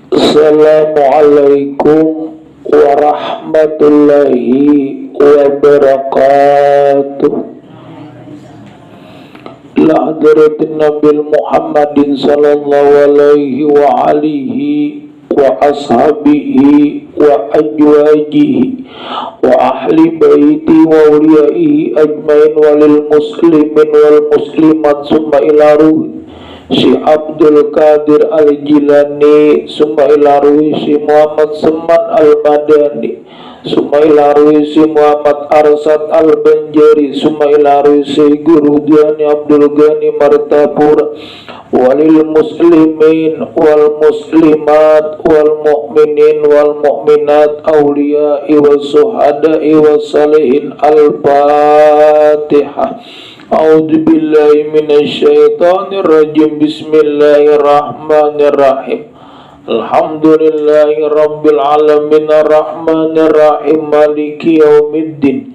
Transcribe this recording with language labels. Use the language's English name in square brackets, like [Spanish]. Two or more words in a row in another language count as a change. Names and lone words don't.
[Arabic] السلام عليكم ورحمة الله وبركاته. إلى حضرة النبي محمد صلى الله عليه وعلى آله وأصحابه وأزواجه وأهل بيته و وأوليائه أجمعين وللمسلمين والمسلمات ثم إلى روح شيخ عبد القادر الجيلاني، ثم إلى روح شيخ محمد سمان المدني، ثم إلى روح شيخ محمد أرشد البنجري، ثم إلى روح شيخ غورو دياني عبد الغني مرتابورا، وللمسلمين والمسلمات والمؤمنين والمؤمنات أولياء وشهداء وصالحين. Al-Fatihah. أعوذ بالله من الشيطان الرجيم. بسم الله الرحمن الرحيم. الحمد لله رب العالمين الرحمن الرحيم مالك يوم الدين.